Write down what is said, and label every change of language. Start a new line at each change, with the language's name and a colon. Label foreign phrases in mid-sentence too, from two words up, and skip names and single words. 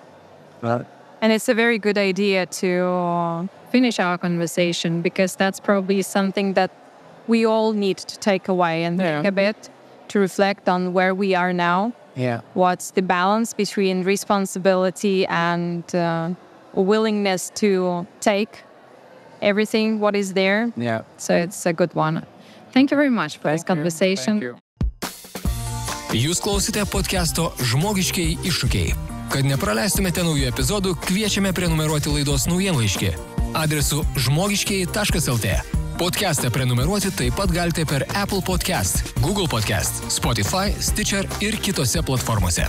English: And it's a very good idea to finish our conversation, because that's probably something that we all need to take away and think a bit, to reflect on where we are now. Yeah. What's the balance between responsibility and willingness to take everything what is there. Yeah. So it's a good one. Thank you very much for this conversation. Thank you.
Lithuanian: Jūs klausite podcast'o Žmogiškieji Iššūkiai. Kad nepraleistumėte naujų epizodų, kviečiame prenumeruoti laidos naujienlaiškį adresu žmogiškieji.lt. Podcast'ą prenumeruoti taip pat galite per Apple Podcast, Google Podcast, Spotify, Stitcher ir kitose platformose.